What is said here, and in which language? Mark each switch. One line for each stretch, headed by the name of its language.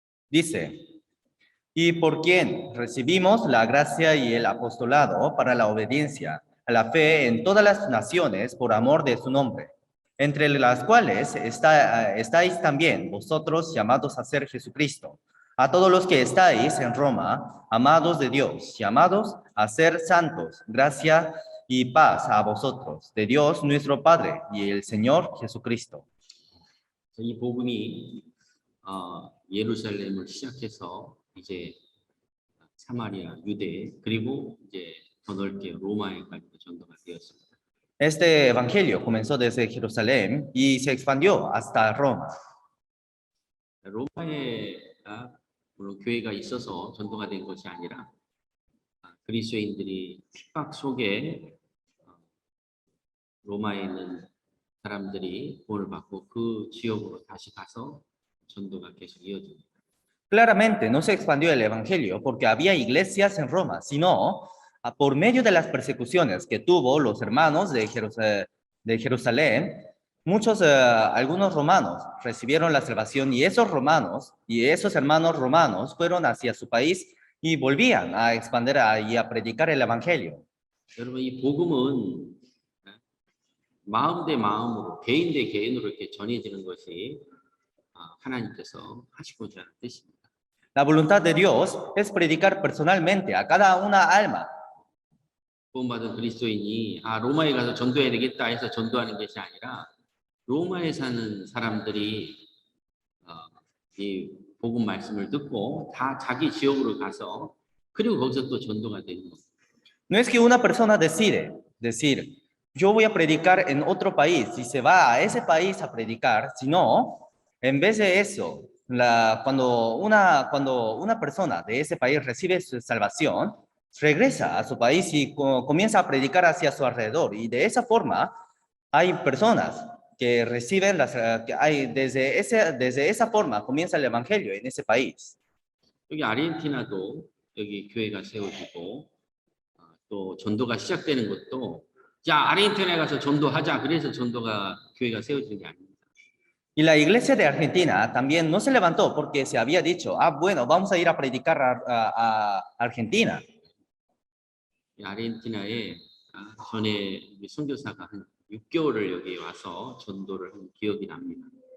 Spanish: Dice, y por quien recibimos la gracia y el apostolado para la obediencia a la fe en todas las naciones por amor de su nombre, entre las cuales estáis también vosotros llamados a ser Jesucristo. A todos los que estáis en Roma, amados de Dios, llamados a ser santos, gracia y paz a vosotros, de Dios nuestro Padre y el Señor Jesucristo.
Korean: 이 복음이 예루살렘을 시작해서 이제 사마리아, 유대 그리고 이제 더 넓게 로마에까지도 전도가 되었습니다.
Spanish: Este evangelio comenzó desde Jerusalén y se expandió hasta Roma.
Korean: 로마에가 물론 교회가 있어서 전도가 된 것이 아니라 그리스도인들이 핍박 속에 로마에 있는 사람들이 구원을 받고 그 지역으로 다시 가서 전도가 계속 이어집니다.
Spanish: Claramente no se expandió el evangelio porque había iglesias en Roma, sino por medio de las persecuciones que tuvo los hermanos de Jerusalén, algunos romanos recibieron la salvación y esos hermanos romanos fueron hacia su país y volvían a expandir y a predicar el evangelio.
Korean: 여러분 이 복음은 마음 대 마음으로 개인 대 개인으로 이렇게 전해지는 것이 하나님께서 하시고자 하는 뜻입니다.
Spanish: La voluntad de Dios es predicar personalmente a cada una alma.
Korean: 구원받은 그리스도인이 로마에 가서 전도해야 되겠다 해서 전도하는 것이 아니라 로마에 사는 사람들이 이 복음 말씀을 듣고 다 자기 지역으로 가서 그리고 거기서 또 전도가 되는 겁니다.
Spanish: No es que una persona decide decir, yo voy a predicar en otro país y se va a ese país a predicar, sino en vez de eso, cuando una persona de ese país recibe su salvación, regresa a su país y comienza a predicar hacia su alrededor. Y de esa forma hay personas que reciben desde esa forma comienza el evangelio en ese país.
Korean: 여기 아르헨티나도 여기 교회가 세워지고 또 전도가 시작되는 것도 자 아르헨티나에 가서 전도하자 그래서 전도가 교회가 세워지는 게 아닙니다.
Spanish: Y la iglesia de Argentina también no se levantó porque se había dicho, bueno, vamos a ir a predicar a Argentina.
Korean: 아르헨티나에 전에 우리 선교사가 한 6개월을 여기 와서 전도를 한 기억이 납니다.